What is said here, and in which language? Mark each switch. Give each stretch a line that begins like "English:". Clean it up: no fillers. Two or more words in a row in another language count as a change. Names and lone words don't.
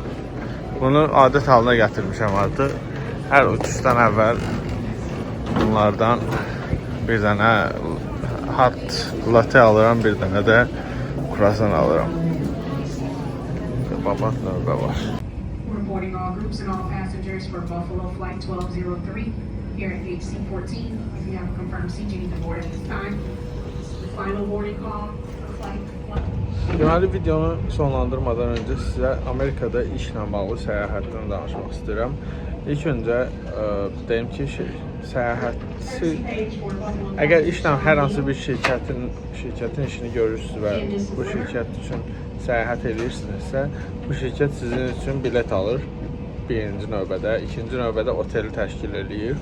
Azerbaijani: Bunu adət halına gətirmişəm artıq. Hər uçuşdan əvvəl bunlardan bir dənə
English: hot latte
Azerbaijani: alıram, bir dənə də croissant alıram. Babat növbə var.
English: Reporting all groups and all passengers for Buffalo Flight 1203 here at HC-14. If you have a confirmed seat, you need to board at this time. The final boarding call for flight.
Azerbaijani: Deməli, videonu sonlandırmadan öncə sizə Amerikada işlə bağlı səyahətdən danışmaq istəyirəm. İlk öncə deyim ki, səyahəti, əgər işlə hər hansı bir şirkətin işini görürsünüz və bu şirkət üçün səyahət edirsinizsə, bu şirkət sizin üçün bilet alır birinci növbədə, ikinci növbədə oteli təşkil edir.